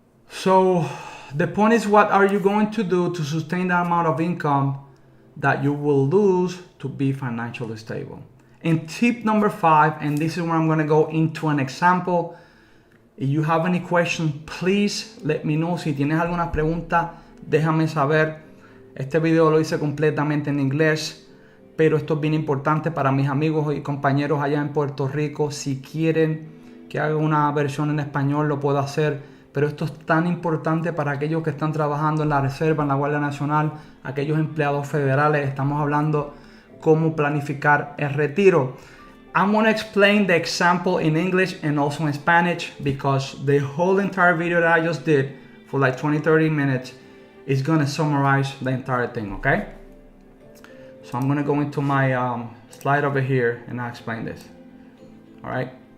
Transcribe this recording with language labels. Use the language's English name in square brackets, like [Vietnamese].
[English] So the point is, what are you going to do to sustain the amount of income that you will lose to be financially stable? And tip number 5, and this is where I'm going to go into an example. If you have any questions, please let me know. [Spanish] Si tienes alguna pregunta, déjame saber. Este video lo hice completamente en inglés, pero esto es bien importante para mis amigos y compañeros allá en Puerto Rico. Si quieren que haga una versión en español, lo puedo hacer, pero esto es tan importante para aquellos que están trabajando en la Reserva, en la Guardia Nacional, aquellos empleados federales. Estamos hablando cómo planificar el retiro. [English] I'm going to explain the example in English and also in Spanish, because the whole entire video that I just did for like 20-30 minutes is going to summarize the entire thing, okay? So I'm going to go into my slide over here and I'll explain this. All right?